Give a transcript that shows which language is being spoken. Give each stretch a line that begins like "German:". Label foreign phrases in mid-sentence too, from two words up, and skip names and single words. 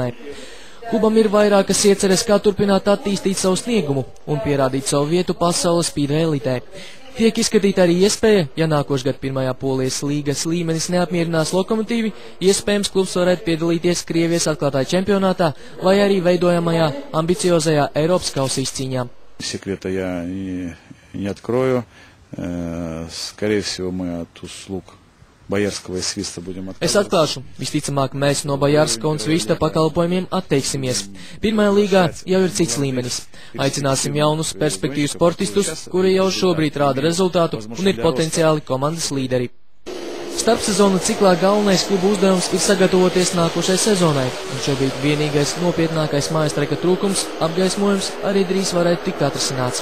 Latvian: Klubam ir vairākas ieceres, kā turpināt attīstīt savu sniegumu un pierādīt savu vietu pasaules speedway elitē. Tiek izskatīta arī iespēja, ja nākošgad pirmajā Polijas līgas līmenis neapmierinās Lokomotīvi, iespējams klubs varētu piedalīties Krievijas atklātāja čempionātā vai arī veidojamajā ambiciozajā Eiropas kausa izcīņā.
Russian: Секрета я не открою. Скорее всего, мы от услуг Боярского и Свиста будем отказываться.
Latvian: Es atklāšu, visticamāk mēs no Bojarska un Svista pakalpojumiem atteiksimies. Pirmajā līgā jau ir cits līmenis. Aicināsim jaunus perspektīvus sportistus, kuri jau šobrīd rāda rezultātu un ir potenciāli komandas līderi. Starpsezonu ciklā galvenais klubu uzdevums ir sagatavoties nākošai sezonai, un šobrīd vienīgais nopietnākais mājastreka trūkums, apgaismojums, arī drīz varētu tikt atrisināts.